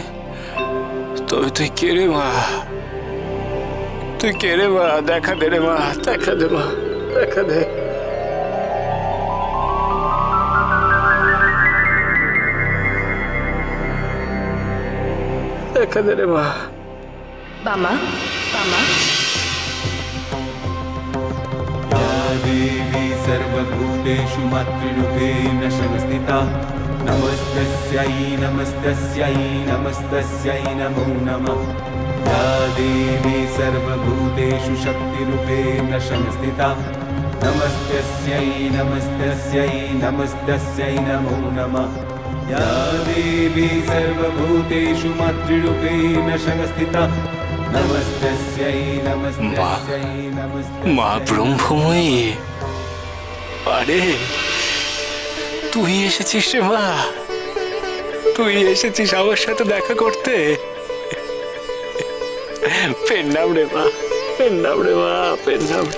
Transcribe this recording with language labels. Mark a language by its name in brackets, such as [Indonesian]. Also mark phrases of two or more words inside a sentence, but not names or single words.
[Bangla] তবে তুই কে রে মা? তুই কে রে মা? দেখা দে রে মা, দেখা দে মা, দেখা দে। দেখা দে রে মা। বামা বামা [Sanskrit] देवी सर्वभूतेषु मातृरूपेण संस्थिता नमस्तस्यै नमस्तस्यै नमस्तस्यै नमो नमः। या देवी सर्वभूतेषु शक्तिरूपेण संस्थिता नमस्तस्यै नमस्तस्यै नमस्तस्यै नमो नमः। या देवी सर्वभूतेषु मातृरूपेण संस्थिता नमस्तस्यै नमस्तस्यै नमस्तस्यै [Bangla] মা ব্রহ্মময়ী, আরে তুই এসেছিস রে মা, তুই এসেছিস আমার সাথে দেখা করতে। পেন নাম রে মা, পেন নাম রে মা, পেন নাম রে।